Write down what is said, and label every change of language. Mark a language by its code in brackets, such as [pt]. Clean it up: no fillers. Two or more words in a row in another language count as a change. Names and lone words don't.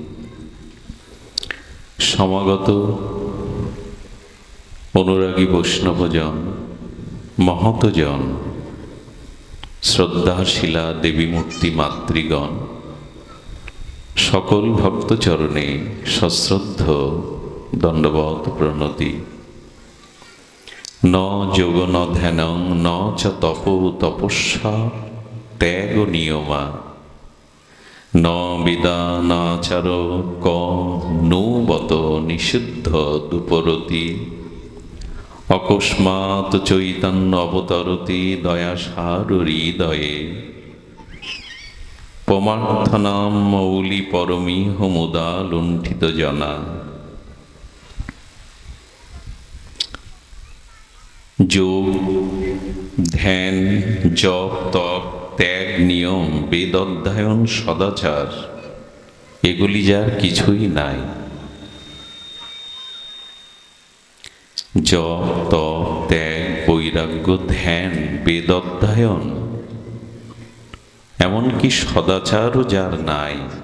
[bn] সমাগত অনুরাগী বৈষ্ণবজন, মহতজন, শ্রদ্ধাশীলা দেবী মূর্তি মাতৃগণ, সকল ভক্তচরণে সশ্রদ্ধ দণ্ডবৎ প্রণতি। [sa] ন যোগ ন ধ্যানং ন চ তপ তপস্যা ত্যাগ নিয়মা, ন বিদানাচার ক নুবত নিষিদ্ধ দুপরতি, অকস্মাৎ চৈতন্য অবতরতি দয়াসার হৃদয়ে, পমার্থনাম মৌলি পরমিহ মুদা লুণ্ঠিত জনা। [bn] যোগ, ধ্যান, জপ, তপ, ত্যাগ, নিয়ম, বেদ অধ্যয়ন, সদাচার, এগুলি যার কিছুই নাই। জপ, তপ, ত্যাগ, বৈরাগ্য, ধ্যান, বেদ অধ্যয়ন, এমনকি সদাচারও যার নাই।